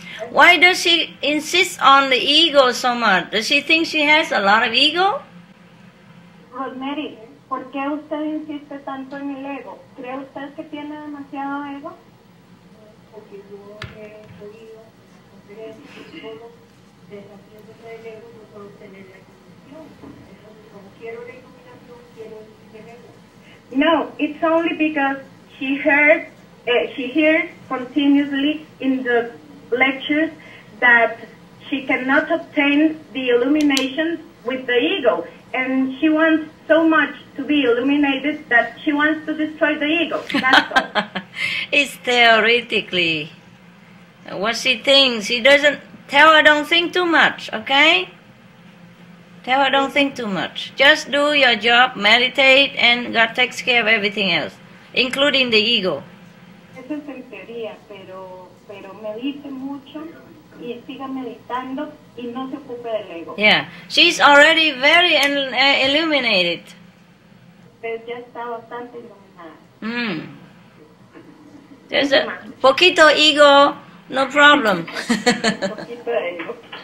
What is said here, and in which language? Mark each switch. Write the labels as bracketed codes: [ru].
[en] Why does she insist on the ego so much? Does she think she has a lot of ego? [es] Rosemary, ¿por qué usted insiste tanto en el ego? ¿Cree usted que tiene demasiado ego? Porque yo he oído conferencias todos deshaciéndose del ego no solo tener la iluminación. Como quiero la iluminación, quiero el ego. [en] No, it's only because she hears continuously in the lectures that she cannot obtain the illumination with the ego, and she wants so much to be illuminated that she wants to destroy the ego. That's all. It's theoretically what she thinks. She doesn't tell her don't think too much, okay? Tell her don't think too much. Just do your job, meditate, and God takes care of everything else, including the ego. [es] Eso es en teoría, pero medite mucho y siga meditando y no se ocupe del ego. [en] Yeah, she's already very illuminated. [es] Usted ya está bastante iluminada. [en] There's a poquito ego, no problem. [es] Poquito de ego.